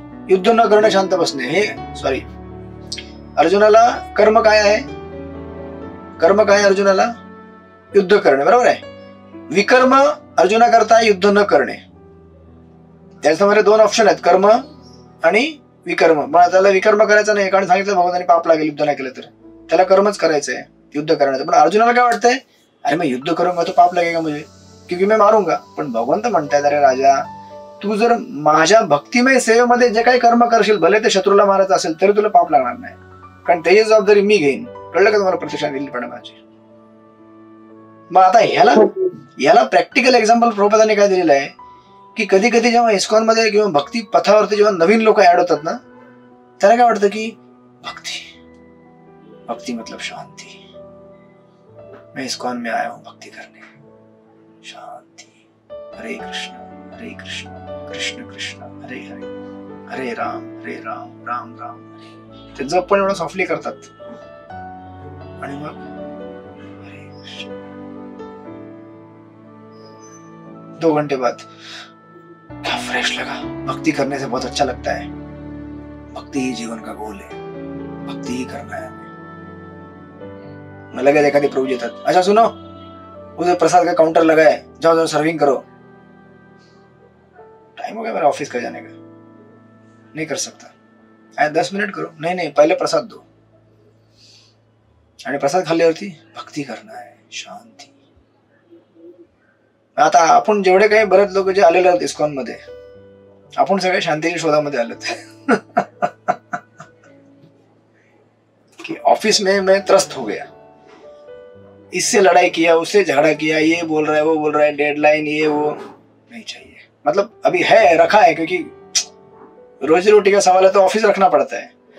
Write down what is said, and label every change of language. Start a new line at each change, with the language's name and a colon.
Marathi: युद्ध न करणे, शांत बसणे. अर्जुनाला कर्म काय आहे? कर्म काय अर्जुनाला? युद्ध करणे. बरोबर आहे. विकर्म अर्जुना करता युद्ध न करणे. त्याच्यामध्ये 2 ऑप्शन आहेत, कर्म आणि विकर्म. पण त्याला विकर्म करायचं नाही, कारण सांगितलं भगवंतांनी पाप लागेल युद्ध नाही केलं तर. त्याला कर्मच करायचंय, युद्ध करण्याचं. पण अर्जुनाला काय वाटतंय,
Hindi: अरे मैं युद्ध करूंगा तो पाप लगेगा मुझे क्योंकि मैं मारूंगा.
Marathi: पण भगवंत म्हणतायत, अरे राजा, तू जर माझ्या भक्तिमय सेवेमध्ये जे काही कर्म करशील, भले ते शत्रूला मारायचं असेल तरी तुला पाप लागणार नाही, कारण त्याची जबाबदारी मी घेईन. कळलं का तुम्हाला? प्रत्यक्षात दिली पण माझी. मग आता ह्याला प्रॅक्टिकल एक्झाम्पल प्रभुपादांनी काय दिलेलं आहे की कधी कधी जेव्हा इस्कॉन मध्ये किंवा भक्ती पथावरती जेव्हा नवीन लोक ऍड होतात ना, त्याला काय वाटतं की
Hindi: भक्ति मतलब शांति, मैं इस्कॉन में आया हूं भक्ति करने, शांति.
Sanskrit: हरे कृष्ण कृष्ण कृष्ण हरे हरे, हरे राम राम राम हरे.
Marathi: ते जप पण एवढं सॉफ्टली करतात आणि मग हरे कृष्ण.
Hindi: 2 घंटे बाद क्या फ्रेश लगा, भक्ति करने से बहुत अच्छा लगता है, भक्ति ही जीवन का गोल है, भक्ति ही करना है. मैं लगे
Marathi: एखादी प्रभु येतात,
Hindi: अच्छा सुनो उधर प्रसाद का काउंटर लगा है, जाओ सर्विंग करो. टाइम हो गया मेरा ऑफिस का जाने का, नहीं कर सकता. 10 मिनिट करो. नहीं पहले प्रसाद दो.
Marathi: आणि प्रसाद खाल्ल्यावरती
Hindi: भक्ती करना है,
Marathi: शांती. आता आपण जेवढे काही बरेच लोक जे आलेले आहेत इस्कॉन मध्ये, आपण सगळे शांतीच्या शोधामध्ये आलेत.
Hindi: कि ऑफिस में मैं त्रस्त हो गया, इससे लड़ाई किया, उससे झगड़ा किया, ये बोल रहा है, वो बोल रहा है, डेडलाइन ये वो. नहीं चाहिए. मतलब अभी है, रखा है, क्योंकि रोजी रोटी का सवाल है तो ऑफिस रखना पड़ता है.